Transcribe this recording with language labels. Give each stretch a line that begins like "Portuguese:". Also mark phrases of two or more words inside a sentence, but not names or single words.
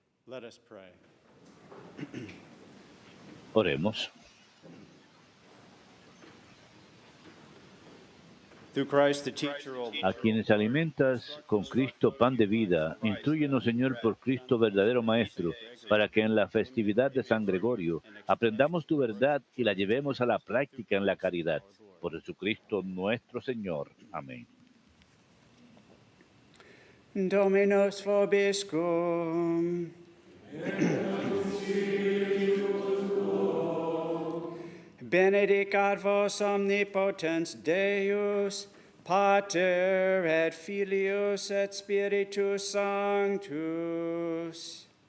English: Let us pray.
Spanish: Oremos.
English: Through Christ, the teacher, O
Spanish: A quienes alimentas con Cristo pan de vida, instrúyenos, Señor, por Cristo verdadero Maestro, para que en la festividad de San Gregorio aprendamos tu verdad y la llevemos a la práctica en la caridad. Por Jesucristo nuestro Señor. Amén.
Latin: Dominus vobiscum. Benedicat vos omnipotens Deus, Pater et Filius et Spiritus Sanctus.